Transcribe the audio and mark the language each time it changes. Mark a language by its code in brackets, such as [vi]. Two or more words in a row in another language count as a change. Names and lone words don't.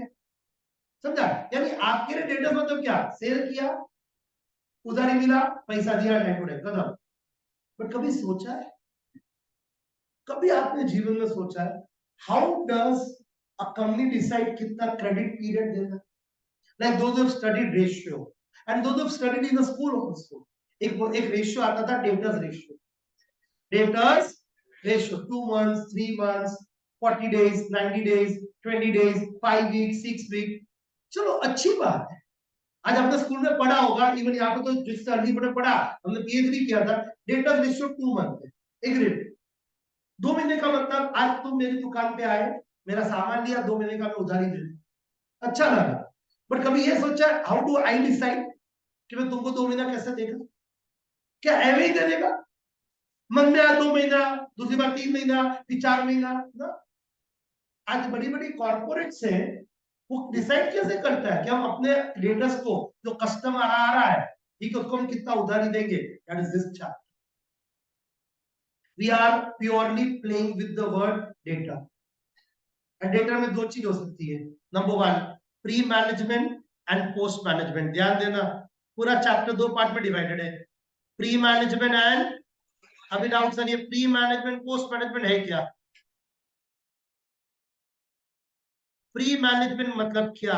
[hi] समझा? यानी आपके लिए डेटा मतलब क्या? सेल किया, उधारी मिला, पैसा दिया, [en] time to time [hi] खत्म। बट कभी सोचा है, कभी आपने जीवन में सोचा है [en] how does a company decide [hi] कितना [en] credit period [hi] देना? [en] like those have studied ratio and those have studied in the school also. [hi] एक रेशियो आता था, [en] debtors ratio. debtors ratio 2 months, 3 months, 40 days, 90 days, 20 days, 5 weeks, 6 weeks। [hi] चलो अच्छी बात है, आज आपने स्कूल में पढ़ा होगा, इवन यहाँ पे तो जिससे अर्ली में पढ़ा, हमने पीएचडी किया था। [en] debtors ratio 2 month है, एक रेट। [hi] 2 महीने का मतलब आज तुम मेरी दुकान पे आए, मेरा सामान लिया, 2 महीने का मैं उधारी दे दूं, अच्छा लगा। बट कभी ये सोचा [en] how do I decide [hi] कि मैं तुमको 2 महीना कैसे देगा? क्या एवं ही दे देगा? मन में आया 2 महीना, दूसरी बार 3 महीना, फिर 4 महीना ना। आज बड़ी बड़ी कॉर्पोरेट्स हैं, वो डिसाइड कैसे करता है कि हम अपने क्रिएटर्स को, जो कस्टमर आ रहा है, ठीक है, उसको हम कितना उधारी देंगे? [en] That is this chart. We are purely playing with the word data. एंड [hi] डेटा में दो चीज हो सकती है. [en] number one, pre management and post management. [hi] ध्यान देना, पूरा चैप्टर दो पार्ट में डिवाइडेड है. [en] pre management and, [hi] अभी [en] doubt sir [hi] ये [en] pre management post management [hi] है क्या? [en] pre management [hi] मतलब क्या?